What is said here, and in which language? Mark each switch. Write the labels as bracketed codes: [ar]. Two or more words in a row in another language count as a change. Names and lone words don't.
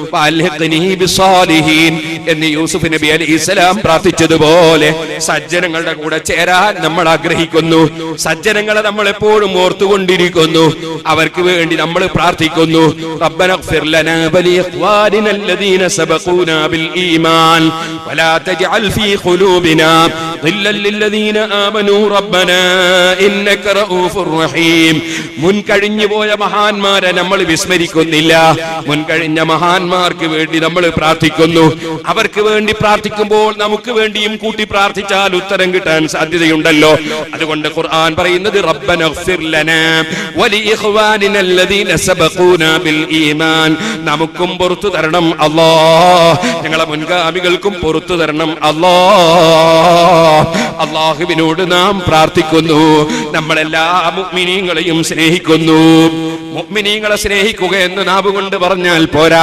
[ml] എന്ന് യൂസുഫ് നബി അലൈഹിസ്സലാം പ്രാർത്ഥിച്ചതുപോലെ സജ്ജനങ്ങളുടെ കൂടെ ചേരാൻ നമ്മൾ ആഗ്രഹിക്കുന്നു. സജ്ജനങ്ങളെ നമ്മൾ എപ്പോഴും ഓർത്തുകൊണ്ടിരിക്കുന്നു, അവർക്ക് വേണ്ടി നമ്മൾ പ്രാർത്ഥിക്കുന്നു. [ar] ربنا اغفر لنا ولإخواننا الذين سبقونا بالإيمان ولا تجعل في قلوبنا غلا للذين آمنوا ربنا إنك رؤوف رحيم. [ml] മുൻകഴിഞ്ഞു പോയ മഹാന്മാരെ നമ്മൾ വിസ്മരിക്കുന്നില്ല. മുൻകഴിഞ്ഞ മഹാന്മാർക്ക് വേണ്ടി നമ്മൾ പ്രാർത്ഥിക്കുന്നു. അവർക്ക് വേണ്ടി പ്രാർത്ഥിക്കുമ്പോൾ നമുക്ക് വേണ്ടിയും കൂട്ടി പ്രാർത്ഥിച്ചാൽ ഉത്തരം കിട്ടാൻ സാധ്യതയുണ്ടല്ലോ. അതുകൊണ്ട് ഖുർആൻ പറയുന്നത് [ar] ربنا اغفر لنا ولإخواننا الذين سبقونا بالإيمان. [ml] നമുക്കും പുറത്തു തരണം അല്ലാഹ്, ഞങ്ങളെ മുൻഗാമികൾക്കും പുറത്തു തരണം അല്ലാഹ്. അല്ലാഹുവിനോട് നാം പ്രാർത്ഥിക്കുന്നു. നമ്മളെല്ലാ മുഅ്മിനീങ്ങളെയും സ്നേഹിക്കുന്നു. മുഅ്മിനീങ്ങളെ സ്നേഹിക്കുക എന്ന് നാവ് കൊണ്ട് പറഞ്ഞാൽ പോരാ.